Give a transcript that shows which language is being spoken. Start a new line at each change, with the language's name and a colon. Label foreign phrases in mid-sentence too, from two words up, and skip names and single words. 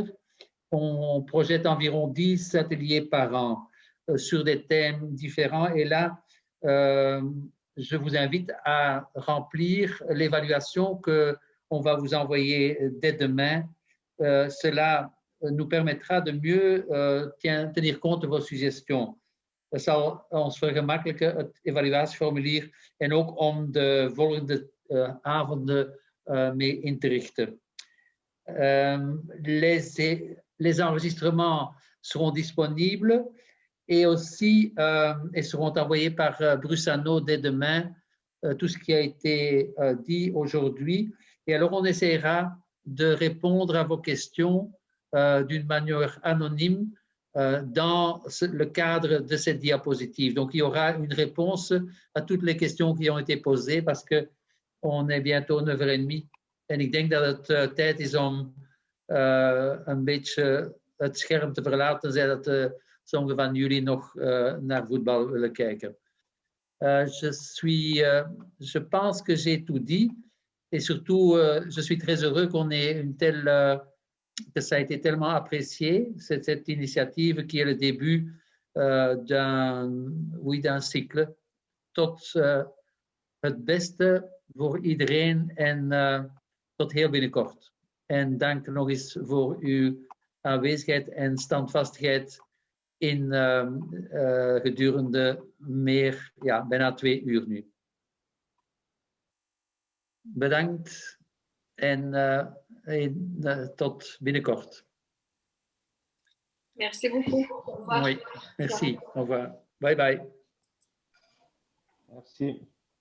French: On projette environ 10 ateliers par an sur des thèmes différents. Et là, je vous invite à remplir l'évaluation qu'on va vous envoyer dès demain. Cela nous permettra de mieux tenir compte de vos suggestions.
Dutch: Dat zal ons vergemakkelijken, het evaluatieformulier, en ook om de volgende avonden mee in te richten.
French: Les enregistrements seront disponibles et aussi et seront envoyés par Brussano dès demain, tout ce qui a été dit aujourd'hui. Et alors, on essaiera de répondre à vos questions d'une manière anonyme dans le cadre de cette diapositive. Donc, il y aura une réponse à toutes les questions qui ont été posées parce qu'on est bientôt 9h30.
Dutch: En ik denk dat het tijd is om een beetje het scherm te verlaten, tenzij dat sommigen van jullie nog naar voetbal willen kijken.
French: Je pense que j'ai tout dit et surtout, je suis très heureux qu'on ait une telle... que ça a été tellement apprécié, cette initiative qui est le début d'un cycle.
Dutch: Tot het beste voor iedereen en tot heel binnenkort. En dank nog eens voor uw aanwezigheid en standvastigheid in gedurende bijna 2 uur nu. Bedankt en tot binnenkort.
French: Merci beaucoup. Au revoir. Oui, merci. Au revoir.
English: Bye bye.
French: Merci.